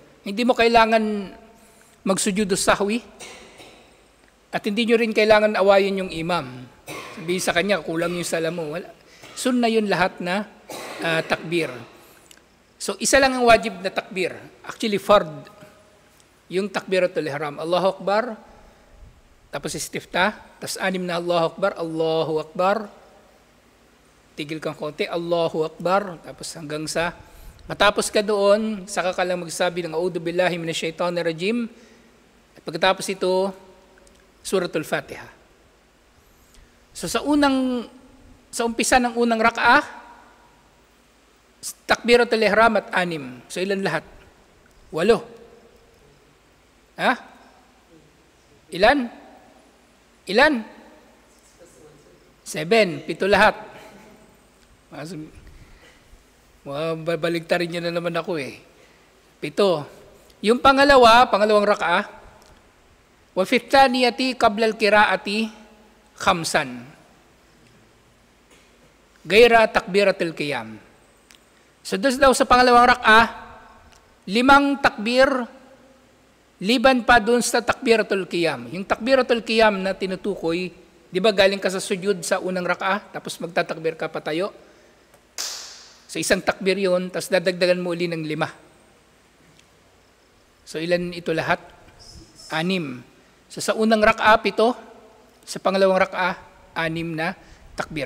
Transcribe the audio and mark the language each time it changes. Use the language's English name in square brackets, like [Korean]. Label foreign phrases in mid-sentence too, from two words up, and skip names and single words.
[Filipino] Hindi mo kailangan [Arabic] magsujudo sahwi [Filipino] at hindi nyo rin kailangan awayin yung imam. Sabihin sa kanya, kulang yung sala mo. Wala. Sunna yun lahat na takbir. So, isa lang ang wajib na takbir. Actually, fard. [Arabic] Yung takbiratul ihram. Allahu Akbar, [Filipino] tapos istiftah, tapos 6 na [Arabic] Allahu Akbar, Allahu Akbar, [Filipino] tigil kang konti, [Arabic] Allahu Akbar, [Filipino] tapos hanggang sa matapos ka doon, saka ka lang magsabi ng [Arabic] A'udhu billahi minash shaitanir rajim. [Filipino] At pagkatapos ito, Suratul Fatiha. So sa umpisa ng unang rakaah, [Arabic] takbiratul ihram [Filipino] at 6. So ilan lahat? 8. Ha? Ilan? 7. 7 lahat. Babaligtarin niyo na naman ako eh. 7. Yung pangalawang rakaah, [Arabic] wa fi thaniyati qabla al-qira'ati 5. Gaira takbiratul qiyam. [Filipino] So doon daw sa pangalawang rakaah, 5 takbir liban pa doon sa [Arabic] takbiratul qiyam. [Filipino] Yung [Arabic] takbiratul qiyam [Filipino] na tinutukoy, di ba galing ka sa sujud sa unang rakaah, tapos magtatakbir ka patayo? So isang takbir yun, tapos dadagdagan mo uli ng 5. So ilan ito lahat? 6. So sa unang rakaah, 7. Sa pangalawang rakaah, 6 na takbir.